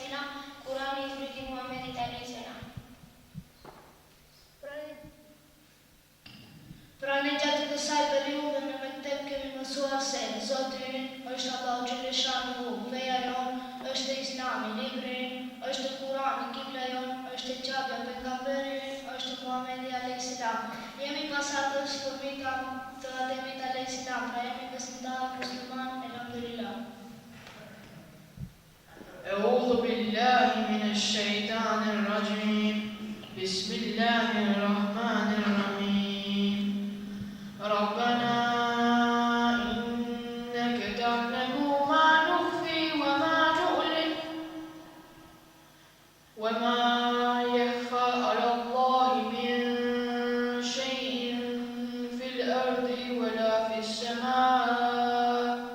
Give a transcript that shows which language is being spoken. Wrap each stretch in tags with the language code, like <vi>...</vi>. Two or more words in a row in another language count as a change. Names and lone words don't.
<sq>Kurani zbriti Muhamedit a.s. Pra në gjatë të saj periudhe në mektep kemi mësuar se Zoti ynë është Allahu Xheleshanu, feja jonë është Islami, libri ynë është Kurani, kibla jonë është Qabja, pejgamberi ynë është Muhamedi a.s. Jemi pasardhës fëmijë të Ademit a.s. Pra jemi besimtar musliman, elhamdulillah.</sq> <ar>أعوذ بالله من الشيطان الرجيم. بسم الله الرحمن الرحيم. ربنا إنك تعلم ما نخفي وما نعلن وما يخفى على الله من شيء في الأرض ولا في السماء</ar>